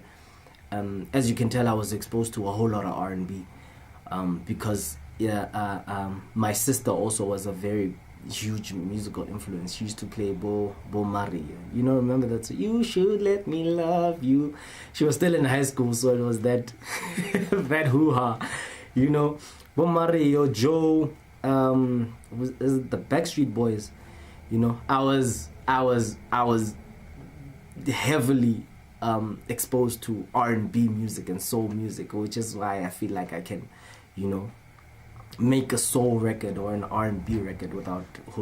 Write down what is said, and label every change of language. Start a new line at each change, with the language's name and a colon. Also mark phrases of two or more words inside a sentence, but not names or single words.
English: As you can tell, I was exposed to a whole lot of R&B because my sister also was a very huge musical influence. She used to play Bo Mari. Remember that song, "You Should Let Me Love You"? She was still in high school, so it was that that hoo-ha. Bo Mari or Joe, is it the Backstreet Boys? I was heavily exposed to R&B music and soul music, which is why I feel like I can, make a soul record or an R&B record without Hosoko.